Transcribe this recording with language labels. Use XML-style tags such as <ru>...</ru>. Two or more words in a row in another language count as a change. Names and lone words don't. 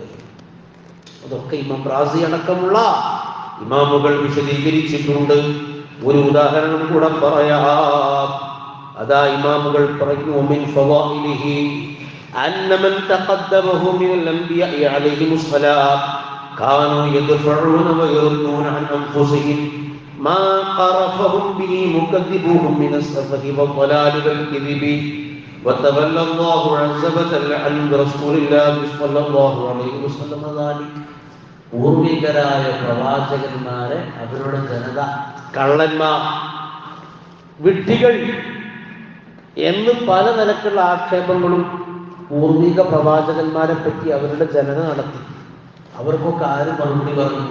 <ml>അതൊക്കെ ഇമാം റാസി അടക്കമുള്ള ഇമാമുകൾ വിശദീകരിച്ചിട്ടുണ്ട്. ഒരു ഉദാഹരണം കൂടെ പറയാം. അതാ ഇമാമുകൾ പറഞ്ഞു,</ml> <ar>من فضائله أن من تقدمه من الأنبياء عليهم السلام كانوا يدفعون ويردون عن أنفسهم ما قرفهم به مكذبوهم من السفه والضلال والكذب وتولى الله عز وجل عن رسول الله صلى الله عليه وسلم ذلك.</ar> <ml>പൂർവികരായ പ്രവാചകന്മാരെ അവരുടെ ജനത കള്ളന്മാർ, വിഡ്ഢികൾ എന്ന് പല നിലക്കുള്ള ആക്ഷേപങ്ങളും പൂർവിക പ്രവാചകന്മാരെ പറ്റി അവരുടെ ജനത നടത്തി. അവർക്കൊക്കെ ആര് മറുപടി പറഞ്ഞു?</ml>